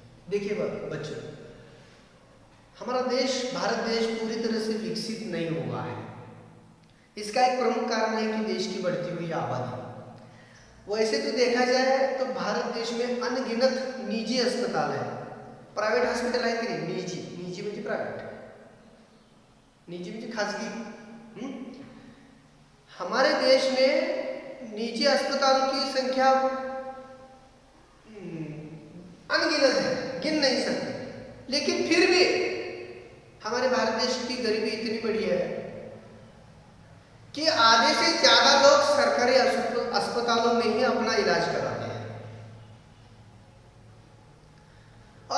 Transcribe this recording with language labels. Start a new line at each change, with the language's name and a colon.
Hindi: देखिए बच्चों, हमारा देश, भारत देश पूरी तरह से विकसित नहीं हुआ है। इसका एक प्रमुख कारण है कि देश की बढ़ती हुई आबादी। वैसे तो देखा जाए तो भारत देश में अनगिनत निजी अस्पताल है। प्राइवेट हॉस्पिटल है कि नहीं?
Marathi: निजी म्हणजे प्राइवेट, निजी म्हणजे खासगी।
Hindi: हमारे देश में निजी अस्पतालों की संख्या अनगिनत है, गिन नहीं सकते, लेकिन फिर भी हमारे भारत देश की गरीबी इतनी बड़ी है कि आधे से ज्यादा लोग सरकारी अस्पतालों में ही अपना इलाज कराते हैं।